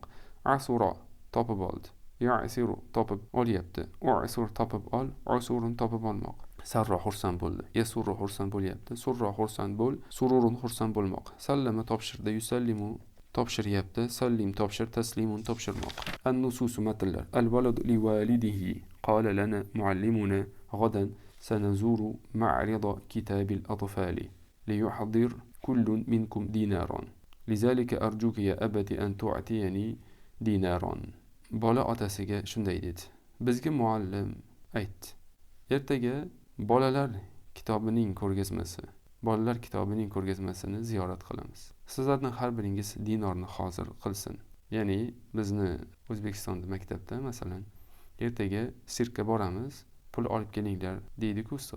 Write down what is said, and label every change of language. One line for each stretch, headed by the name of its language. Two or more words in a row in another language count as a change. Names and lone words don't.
Uzbek: Asura topib oldi, ya'siru topib olyapti, u'sur topib ol, usurun topib olmoq. Sarro xursand bo'ldi, yasurru xursand bo'lyapti, surro xursand bo'l, sururun xursand bo'lmoq. Sallama topshirdi, yusallimu topshiryapti, sallim topshir, taslimun topshirmoq. An-nususu matnlar.
Arabic: الولد لوالده قال لنا معلمنا غدا سنزور معرض كتاب الأطفال ليحضر كل منكم دينارا لذلك أرجوك يا أبتي أن تعطيني دينارا.
Uzbek: Bola otasiga shunday dedi: bizga muallim aytdi, ertaga bolalar kitobining ko'rgazmasini ziyorat qilamiz. Sizlarning har biringiz dinorni hozir qilsin. Ya'ni bizni O'zbekistonda maktabda masalan ertaga sirkka boramiz, pul olib kelinglar deydi-ku ustoz.